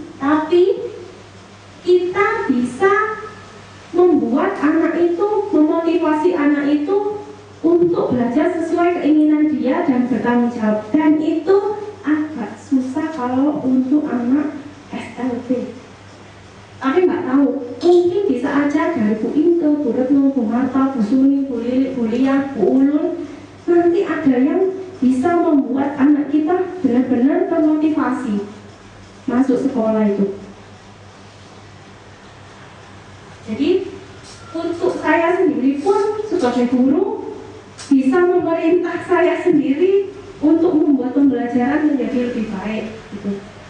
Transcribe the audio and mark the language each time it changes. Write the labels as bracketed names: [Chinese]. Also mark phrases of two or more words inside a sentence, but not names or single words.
[Indonesian] Tapi kita bisa membuat anak itu, memotivasi anak itu untuk belajar sesuai keinginan dia dan bertanggung jawab. Dan itu agak susah kalau untuk anak SLB. Tapi nggak tahu, mungkin bisa aja dari Bu Inke, Bu Retno, Bu Marta, Bu Suni, Bu Lili, Bu Lia, Bu Ulun. Nanti ada yang bisa membuat anak kita benar-benar termotivasi masuk sekolah itu. Jadi untuk saya sendiri pun sebagai guru bisa memerintah saya sendiri untuk membuat pembelajaran menjadi lebih baik gitu.